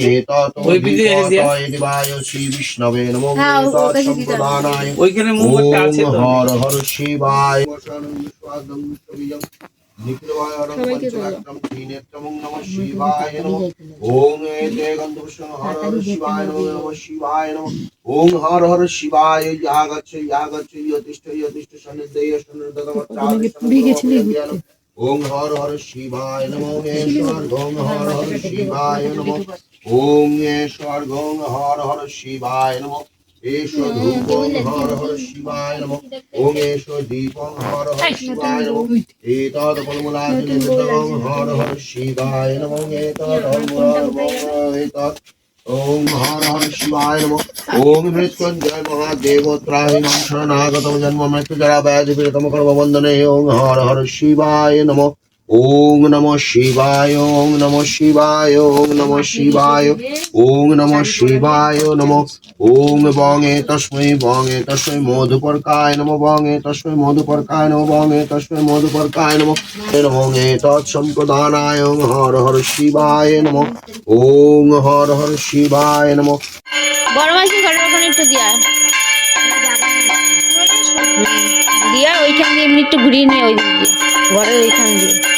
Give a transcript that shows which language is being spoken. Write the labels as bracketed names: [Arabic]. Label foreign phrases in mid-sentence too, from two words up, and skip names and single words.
[Sanskrit] এতদধিপতায় দেবায় শ্রী বিষ্ণবে নমঃ। [Bangla] হ্যাঁ, ওর [Sanskrit] এতৎ [Bangla] কাছে দিতে হবে। [Sanskrit] সম্প্রদানায় [Bangla] ওইখানে মোমবাতি আছে তো। [Sanskrit] ওং হর হর শিবায়। শিবায় নমঃ। ওং এতে গন্ধপুষ্পং হর হর শিবায় নমঃ শিবায় নমঃ। ওং হর হর শিবায় ইয়াগচ্ছ ইয়াগচ্ছ ইয়তিষ্ঠ ইয়তিষ্ঠ সন্নিধেয় সন্নিধেয়। ওং হর হর শিবায় নমঃ। ঈশ্বর গং হর হর শিবায় নমঃ। ওং ঈশ্বর গং হর হর শিবায় নমঃ। ঈশ্বর ধূপং হর হর শিবায় নমঃ। ওং ঈশ্বর দীপং হর হর শিবায় নমঃ। এতদ ফলমূলাদি নিবেদনং হর হর শিবায় নমঃ। এতদ এতদ ওং হর হর শিবায় নমঃ। ওং মৃত্যুঞ্জয় মহাদেবত্রাহিণং শরণাগতম জন্ম মৃত্যুজরা ব্যাধি পীড়িতম কর্মবন্ধনে ওং হর হর শিবায় নমঃ। ওং নমঃ শিবায়, ওং নমঃ শিবায়, ওং নমঃ শিবায়, ওং নমঃ শিবায় নমঃ। ওং বঙে তস্मै মধুপর্কায় নমঃ। বঙে তস্मै মধুপর্কায় নমঃ। বঙে তস্मै মধুপর্কায় নমঃ। ওং তৎসম্প্রদানায় ওং হর হর শিবায় নমঃ। ওং হর হর শিবায় নমঃ। [Bangla] বড় মাসি ঘরের ওখানে একটু দিয়া দিয়া ওইখান দিয়ে এমনি একটু ঘুরিয়ে নিয়ে ওই দিক দিয়ে ঘরের ওইখান দিয়ে